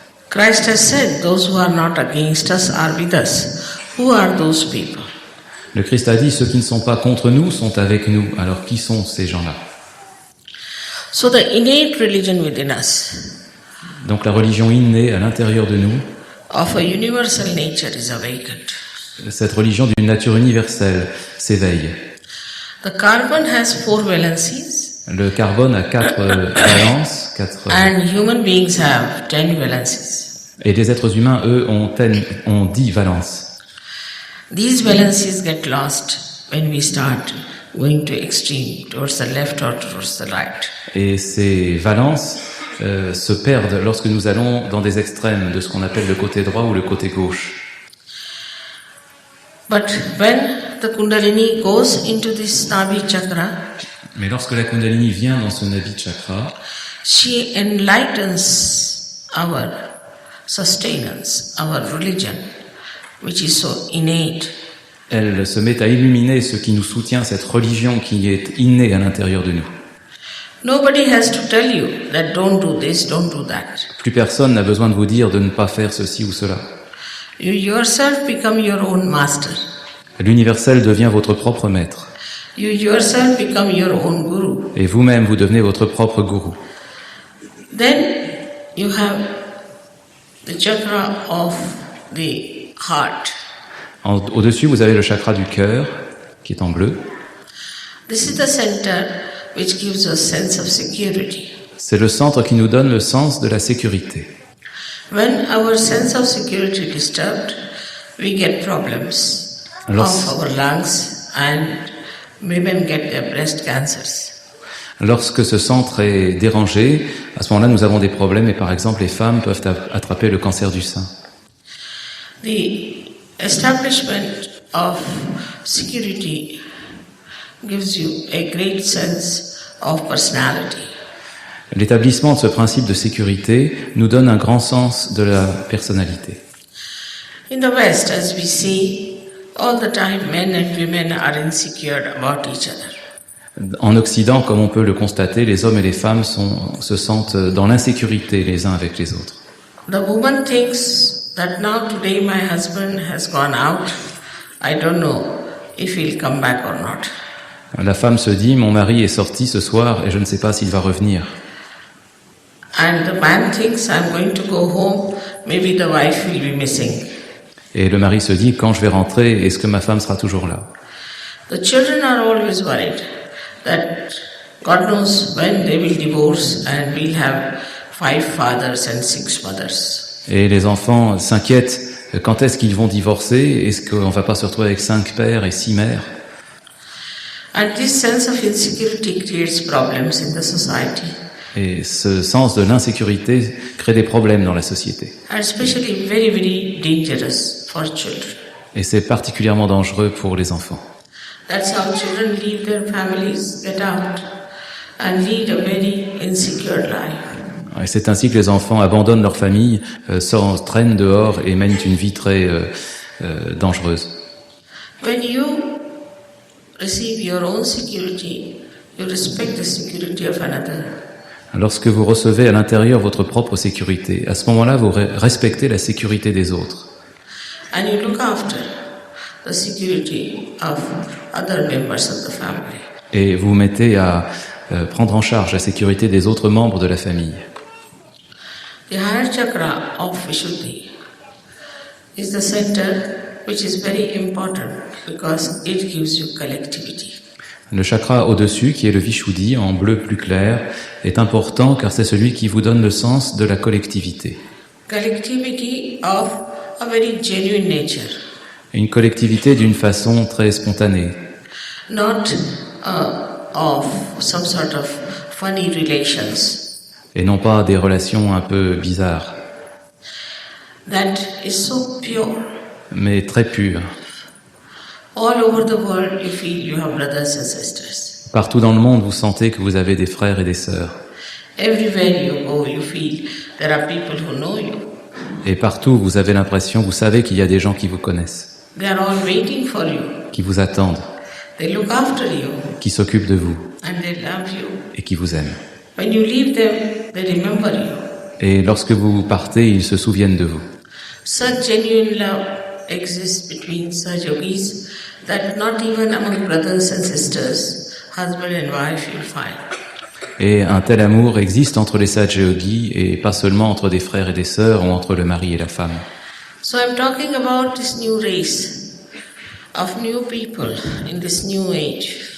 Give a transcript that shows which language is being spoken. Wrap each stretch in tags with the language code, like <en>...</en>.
<en>Christ has said, those who are not against us are with us. Who are those people?</en> <fr>Le Christ a dit, ceux qui ne sont pas contre nous sont avec nous. Alors qui sont ces gens-là?</fr> <en>So the innate religion within us</en> <fr>Donc la religion innée à l'intérieur de nous,</fr> <en>of a universal nature is awakened.</en> <fr>cette religion d'une nature universelle s'éveille.</fr> <en>The carbon has 4 valencies</en> <fr>Le carbone a 4 valences, 4,</fr> <en>and human beings have 10 valencies.</en> <fr>et les êtres humains, eux, ont 10 valences.</fr> <en>These valencies get lost when we start going to extreme, towards the left or towards the right.</en> <fr>Et ces valences se perdent lorsque nous allons dans des extrêmes de ce qu'on appelle le côté droit ou le côté gauche.</fr> <en>But when the Kundalini goes into this Nabi chakra,</en> <fr>Mais lorsque la Kundalini vient dans ce Nabi Chakra,</fr> <en>she enlightens our sustenance, our religion, which is so innate.</en> <fr>elle se met à illuminer ce qui nous soutient, cette religion qui est innée à l'intérieur de nous.</fr> <en>Nobody has to tell you that don't do this, don't do that.</en> <fr>Plus personne n'a besoin de vous dire de ne pas faire ceci ou cela.</fr> <en>You yourself become your own master.</en> <fr>L'universel devient votre propre maître.</fr> <en>You yourself become your own guru.</en> <fr>Et vous-même, vous devenez votre propre gourou.</fr> <en>Then you have the chakra of the heart.</en> <fr>Au-dessus, vous avez le chakra du cœur, qui est en bleu.</fr> <en>This is the center which gives us sense of security.</en> <fr>C'est le centre qui nous donne le sens de la sécurité.</fr> <en>When our sense of security is disturbed, we get problems of our lungs and women get their breast cancers.</en> <fr>Lorsque ce centre est dérangé, à ce moment-là, nous avons des problèmes et par exemple, les femmes peuvent attraper le cancer du sein.</fr> <en>The establishment of security gives you a great sense of personality.</en> <fr>L'établissement de ce principe de sécurité nous donne un grand sens de la personnalité.</fr> <en>In the West, as we see, all the time men and women are insecure about each other.</en> <fr>En Occident, comme on peut le constater, les hommes et les femmes se sentent dans l'insécurité les uns avec les autres.</fr> <en>The woman thinks that now today my husband has gone out. I don't know if he'll come back or not.</en> <fr>La femme se dit, mon mari est sorti ce soir et je ne sais pas s'il va revenir.</fr> <en>And the man thinks I'm going to go home, maybe the wife will be missing.</en> <fr>Et le mari se dit, quand je vais rentrer, est-ce que ma femme sera toujours là?</fr> <en>The children are always worried that God knows when they will divorce and we'll have 5 fathers and 6 mothers.</en> <fr>Et les enfants s'inquiètent, quand est-ce qu'ils vont divorcer? Est-ce qu'on va pas se retrouver avec 5 pères et 6 mères?</fr> <en>And this sense of insecurity creates problems in the society.</en> <fr>Et ce sens de l'insécurité crée des problèmes dans la société.</fr> <en>And especially very, very dangerous for children.</en> <fr>Et c'est particulièrement dangereux pour les enfants.</fr> <en>That's how children leave their families, get out, and lead a very insecure life.</en> <fr>Et c'est ainsi que les enfants abandonnent leur famille, s'entraînent dehors et mènent une vie très dangereuse.</fr> <en>When you receive your own security, you respect the security of another.</en> <fr>Lorsque vous recevez à l'intérieur votre propre sécurité, à ce moment-là, vous respectez la sécurité des autres.</fr> <en>And you look after the security of other members of the family.</en> <fr>Et vous mettez à prendre en charge la sécurité des autres membres de la famille.</fr> <en>The higher chakra of Vishuddhi is the center which is very important because it gives you collectivity.</en> <fr>Le chakra au-dessus, qui est le Vishuddhi, en bleu plus clair, est important car c'est celui qui vous donne le sens de la collectivité.</fr> <en>Collectivity of a very genuine nature.</en> <fr>Une collectivité d'une façon très spontanée.</fr> <en>Not of some sort of funny relations.</en> <fr>Et non pas des relations un peu bizarres,</fr> <en>That is so pure.</en> <fr>mais très pures.</fr> <en>All over the world you feel you have brothers and sisters.</en> <fr>Partout dans le monde, vous sentez que vous avez des frères et des sœurs.</fr> <en>Everywhere you go you feel there are people who know you.</en> <fr>Et partout, vous avez l'impression, vous savez qu'il y a des gens qui vous connaissent,</fr> <en>They are all waiting for you.</en> <fr>qui vous attendent,</fr> <en>They look after you</en> <fr>qui s'occupent de vous</fr> <en>and they love you.</en> <fr>et qui vous aiment.</fr> <en>When you leave them, they remember you.</en> <fr>Et lorsque vous partez, ils se souviennent de vous.</fr> <en>Such genuine love exists between such yogis that not even among brothers and sisters, husband and wife, you'll find.</en> <fr>Et un tel amour existe entre les Sahaja Yogis et pas seulement entre des frères et des sœurs ou entre le mari et la femme.</fr> <en>So I'm talking about this new race of new people in this new age.</en>